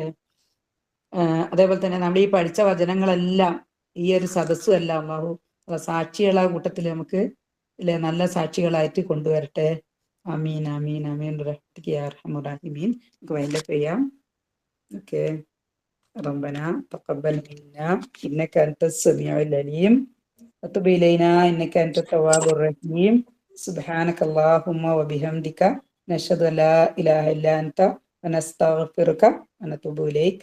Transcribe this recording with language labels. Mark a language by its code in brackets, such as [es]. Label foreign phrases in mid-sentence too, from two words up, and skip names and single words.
[ml] അതേപോലെ തന്നെ നമ്മൾ ഈ പഠിച്ച വചനങ്ങളെല്ലാം ഈ ഒരു സദസ്സും എല്ലാം അല്ലാഹു സാക്ഷികളെ കൂട്ടത്തിൽ നമുക്ക് അല്ലെ നല്ല സാക്ഷികളായിട്ട് കൊണ്ടുവരട്ടെ. [ar] آمين آمين آمين رحمتك يا أرحم الراحمين. [ml] നമുക്ക് വൈൻഡപ്പ് ചെയ്യാം. ഓക്കെ. [ar] ربنا تقبل منا إنك أنت السميع العليم وتب إلينا إنك أنت التواب الرحيم. سبحانك اللهم وبحمدك نشهد أن لا إله إلا أنت ونستغفرك ونتوب إليك.